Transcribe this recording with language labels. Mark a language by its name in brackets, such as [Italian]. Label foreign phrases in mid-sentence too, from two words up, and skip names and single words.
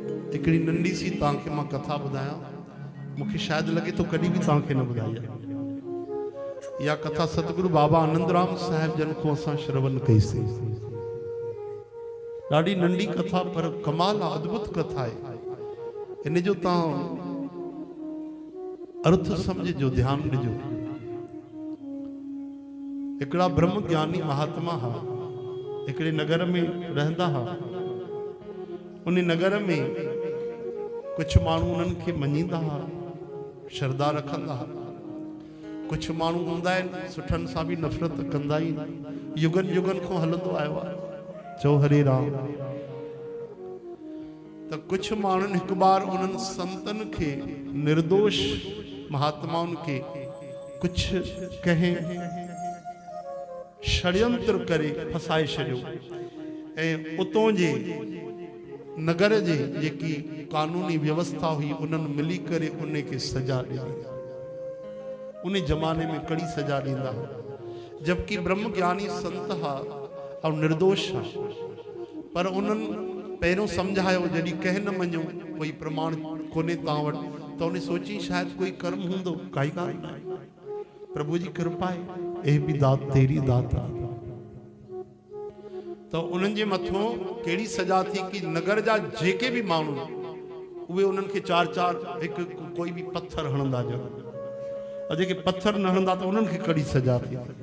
[Sindhi] हिकिड़ी नंढी सी तव्हांखे मां कथा ॿुधायां, मूंखे शायदि लॻे थो कॾहिं बि तव्हांखे न ॿुधाई आहे। इहा कथा सतगुरु बाबा आनंदराम साहिब जन को असां श्रवण कईसीं। ॾाढी नंढी कथा पर कमाल आहे, अद्भुत कथा आहे। इन जो तव्हां अर्थ सम्झिजो, ध्यानु ॾिजो। हिकिड़ा ब्रह्म ज्ञानी महात्मा हा, हिकिड़े नगर में रहंदा हा। उन नगर में कुछ माण्हू उन्हनि खे मञींदा हा, श्रद्धा रखंदा हा। कुछ माण्हू हूंदा आहिनि सुठनि सां बि नफ़रत कंदा आहिनि। युगनि युगनि खां हलंदो आयो आहे। चओ हरे राम। त कुछ माण्हुनि हिकु बार उन्हनि संतनि खे, निर्दोष महात्माउनि खे कुछ कंहिं षड्यंत्र करे फसाए छॾियो ऐं उतों जे नगर जे जेकी कानूनी व्यवस्था हुई उन्हनि मिली करे उन खे सजा ॾिनी। उन जमाने में कड़ी सजा ॾींदा, जबकि ब्रह्म ज्ञानी संत हा और निर्दोष हा। पर उन्हनि पहिरियों सम्झायो, जॾहिं कंहिं न मञो, कोई प्रमाण कोन्हे तव्हां वटि, त उन सोची शायदि कोई कर्म हूंदो। काई ॻाल्हि न आहे, प्रभु जी कृपा आहे, ए बि दात तेरी दात आहे। तो उन्हनि जे मथों कहिड़ी सजा थी कि नगर जा जेके भी माण्हू उहे उन्हनि खे चार चार हिकु कोई भी पत्थर हणंदा ॼण, और जेके पत्थर न हणंदा त उन्हनि खे कड़ी सजा थी।